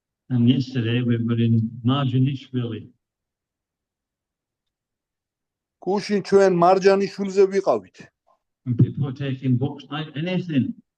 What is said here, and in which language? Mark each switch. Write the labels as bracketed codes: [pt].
[en] And yesterday we were in Marjanishvili. [ka] გუშინ ჩვენ მარჯანიშვილზე ვიყავით. [en] And people were taking books like anything.